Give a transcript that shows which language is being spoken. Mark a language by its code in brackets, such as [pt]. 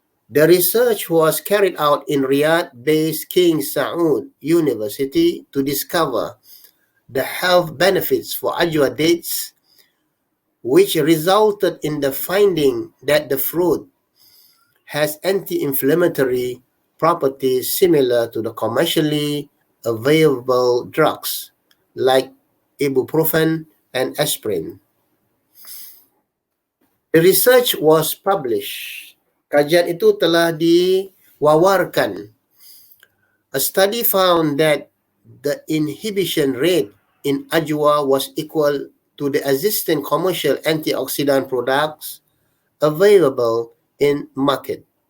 [en] The research was carried out in Riyadh-based King Saud University to discover the health benefits for ajwa dates, which resulted in the finding that the fruit has anti-inflammatory properties similar to the commercially available drugs like ibuprofen and aspirin. The research was published. [ms] Kajian itu telah diwawarkan. [en] A study found that the inhibition rate in ajwa was equal to the existing commercial antioxidant products available in market.